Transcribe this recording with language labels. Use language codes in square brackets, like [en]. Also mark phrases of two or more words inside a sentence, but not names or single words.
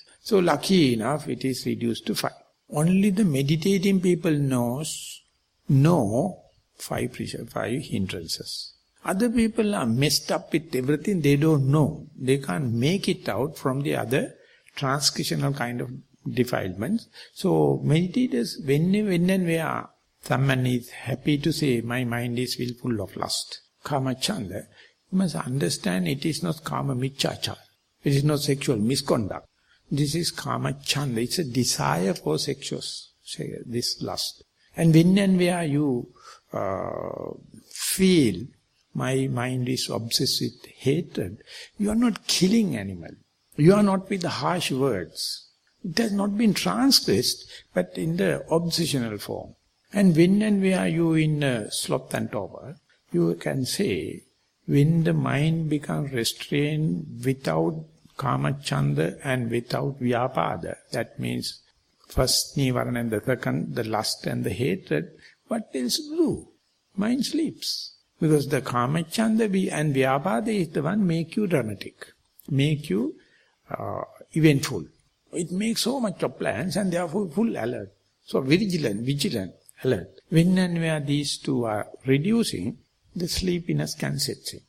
[en] So lucky enough, it is reduced to 5. Only the meditating people know 5 hindrances. Other people are messed up with everything, they don't know. They can't make it out from the other transgressional kind of defilements. So meditators, when and where someone is happy to say, my mind is full of lust, [pi] kama chanda, [en] you must understand it is not [pi] kama michachar. [en] It is not sexual misconduct. This is [pi] kama chanda. [en] It's a desire for this lust. And when and where you feel my mind is obsessed with hatred, you are not killing animal. You are not with the harsh words. It has not been transgressed, but in the obsessional form. And when and where you in sloth and torpor, you can say, when the mind becomes restrained without [pi] kama chanda [en] and without vyapada, that means first Nissarana and the second, the lust and the hatred, what else do? Mind sleeps. Because the [pi] kama chanda [en] and vyapada is the one make you dramatic, make you eventful. It makes so much of plans and therefore full alert. So vigilant, alert. When and where these two are reducing, the sleepiness can set in.